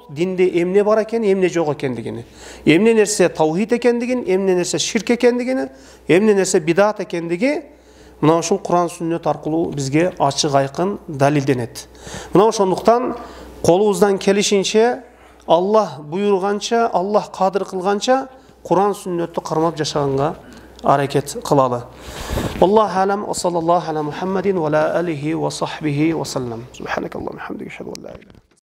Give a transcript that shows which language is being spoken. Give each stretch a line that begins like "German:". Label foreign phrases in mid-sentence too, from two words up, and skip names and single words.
Kyrgyz: Динде эмне бар экен, эмне жок экендигини, эмне нерсе таухид экендигин, эмне нерсе ширк экендигини, эмне нерсе бидат экендиги мына ушул Куран, сүннөт аркылуу бизге ачык айкын далилденет. Мына ошондуктан колубуздан келишинче, Аллах буйруганча, Аллах кадыр кылганча Куран, сүннөттү кармап жашаганга аракет кылалы.
Arabic: الله أعلم، وصلى الله على محمد وعلى آله وصحبه وسلم. سبحانك اللهم وبحمدك، أشهد أن لا إله